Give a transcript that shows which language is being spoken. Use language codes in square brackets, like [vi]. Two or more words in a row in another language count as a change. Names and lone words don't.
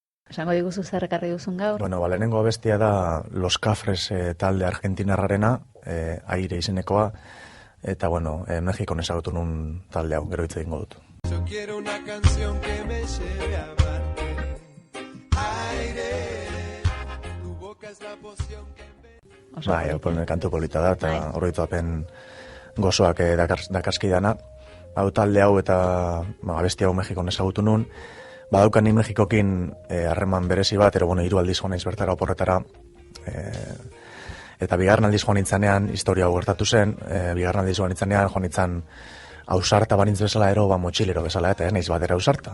[eu] Esango diguzu zer ekarri duzun gaur? Bueno, lehenengo abestia da Los Cafres talde argentinarrarena, Aire izenekoa, eta bueno, Mexikon ezagutu nun talde hau, gero hitz egingo dut. [es] Yo quiero una canción que me lleve a amarte. Aire, tu boca es la poción que [eu] Bai, kantu polita da, eta horretuapen gozoak dakarskidana. Hau talde hau eta abesti hau Mexikon ezagutu nun. Badaukan ni Mexikokin harreman berezi bat, ero hiru aldiz joan naiz bertara oporretara. Eta bigarren aldiz joan nintzanean, historia hau gertatu zen, bigarren aldiz joan nintzen ausarta banintz bezala ero, motxilero bezala, eta ez naiz batera ausarta.